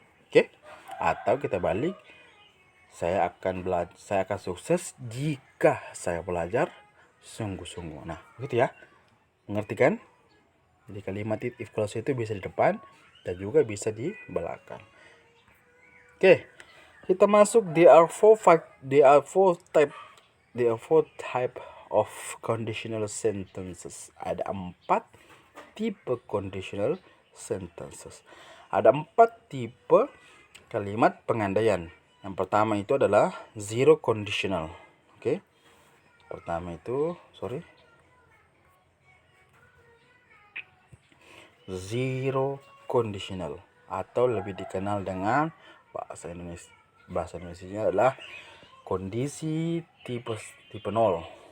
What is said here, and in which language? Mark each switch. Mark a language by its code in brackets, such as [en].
[id] Oke? Atau kita balik, saya akan sukses jika saya belajar sungguh-sungguh. Nah, begitu ya. Mengerti kan? Jadi kalimat if clause itu bisa di depan dan juga bisa di belakang. Oke. Kita masuk [en] there are four type of conditional sentences. [id] Ada 4 tipe conditional sentences. Ada 4 tipe kalimat pengandaian. Yang pertama itu adalah zero conditional. Oke. Pertama itu, zero conditional atau lebih dikenal dengan bahasa Indonesia adalah kondisi tipe 0.